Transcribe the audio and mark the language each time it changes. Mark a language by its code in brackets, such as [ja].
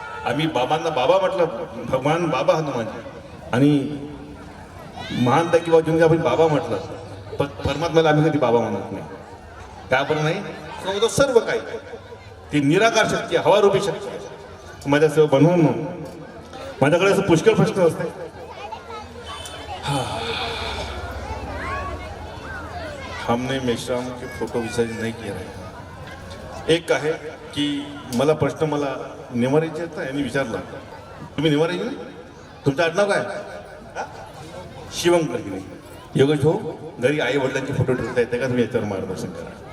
[mr] आम्ही बाबांना बाबा म्हटलं, भगवान बाबा हनुमानजी, आणि महानता किंवा जेव्हा आपण बाबा म्हटलं, पण परमात्म्याला आम्ही कधी बाबा म्हणत नाही. का बरं नाही? तो सर्व काही, ती निराकार शक्ती, हवारूपी शक्ती आहे. माझ्यासह बनवून माझ्याकडे असं पुष्कळ प्रश्न असते. [hi] हमने मेश्राम के फोटो विसर्जन नहीं किया है. [mr] एक आहे की मला प्रश्न, मला नेवारीचे यांनी विचारला, तुम्ही नेवारी गेले, तुमचं आडनाव काय? शिवंकर गिरी. योगेश हो, घरी आई वडिलांचे फोटो ठेवता येते का? तुम्ही याच्यावर मार्गदर्शन करा.